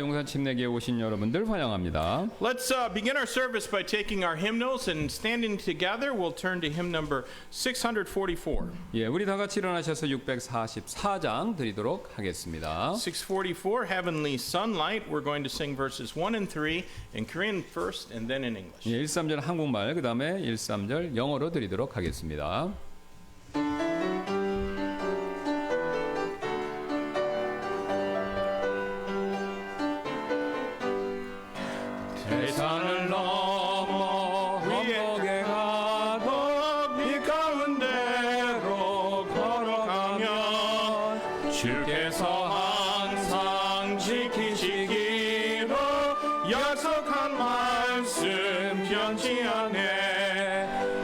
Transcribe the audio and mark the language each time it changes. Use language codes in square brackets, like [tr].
[ko] 용산 침례교회 오신 여러분들 환영합니다. [en] Let's begin our service by taking our hymnals and standing together. We'll turn to hymn number 644. [ko] 예, 우리 다 같이 일어나셔서 644장 드리도록 하겠습니다. [en] 644, Heavenly Sunlight. We're going to sing verses 1 and 3 in Korean first and then in English. [ko] 예, 1~3절 한국말, 그 다음에 1~3절 영어로 드리도록 하겠습니다. 세상을 넘어 위에 가도 빛 가운데로 걸어가면 주께서 항상 지키시기로 약속한 말씀 변치 않네.